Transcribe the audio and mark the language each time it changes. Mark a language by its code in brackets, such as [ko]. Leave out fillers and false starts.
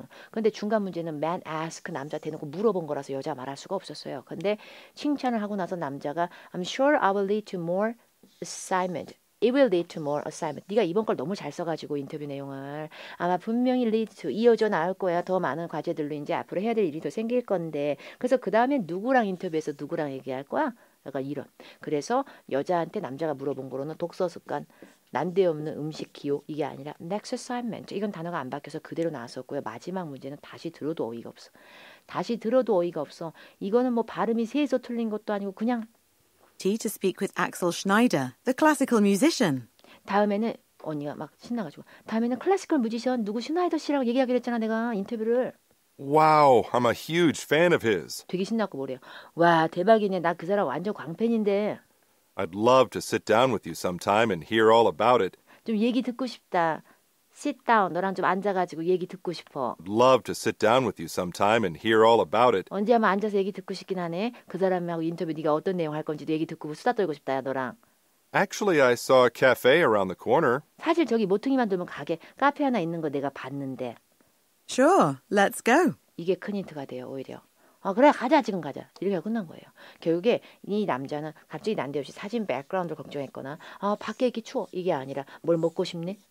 [ko] 근데 중간 문제는 [en] man ask [ko] 남자 대놓고 물어본 거라서 여자 말할 수가 없었어요. 근데 칭찬을 하고 나서 남자가 [en] I'm sure I will lead to more assignment. It will lead to more assignment. [ko] 네가 이번 걸 너무 잘 써가지고 인터뷰 내용을 아마 분명히 lead to 이어져 나올 거야. 더 많은 과제들로 이제 앞으로 해야 될 일이 더 생길 건데 그래서 그 다음에 누구랑 인터뷰해서 누구랑 얘기할 거야? 약간 이런. 그래서 여자한테 남자가 물어본 거로는 독서 습관, 난데없는 음식 기호 이게 아니라 next assignment. 이건 단어가 안 바뀌어서 그대로 나왔었고요. 마지막 문제는 다시 들어도 어이가 없어. 다시 들어도 어이가 없어. 이거는 뭐 발음이 세서 틀린 것도 아니고 그냥 [en] To speak with Axel Schneider, the classical musician. [ko] 다음에는 언니가 막 신나가지고 다음에는 클래시컬 뮤지션 누구 슈나이더 씨라고 얘기하기로 했잖아 내가 인터뷰를. [en] Wow, I'm a huge fan of his. [ko] 되게 신났고 뭐래요. 와 대박이네. 나 그 사람 완전 광팬인데. [en] I'd love to sit down with you sometime and hear all about it. [ko] 좀 얘기 듣고 싶다. [en] Sit down. [ko] 너랑 좀 앉아가지고 얘기 듣고 싶어. [en] I'd love to sit down with you sometime and hear all about it. [ko] 언제 한번 앉아서 얘기 듣고 싶긴 하네. 그 사람하고 인터뷰 네가 어떤 내용 할 건지도 얘기 듣고 수다 떨고 싶다 야 너랑. [en] Actually, I saw a cafe around the corner. [ko] 사실 저기 모퉁이만 돌면 카페 하나 있는 거 내가 봤는데. [en] Sure, let's go. [ko] 이게 큰 힌트가 돼요 오히려. 그래 가자 지금 가자 이렇게 하고 끝난 거예요. 결국에 이 남자는 갑자기 난데없이 사진 백그라운드를 걱정했거나 밖에 이렇게 추워 이게 아니라 뭘 먹고 싶네?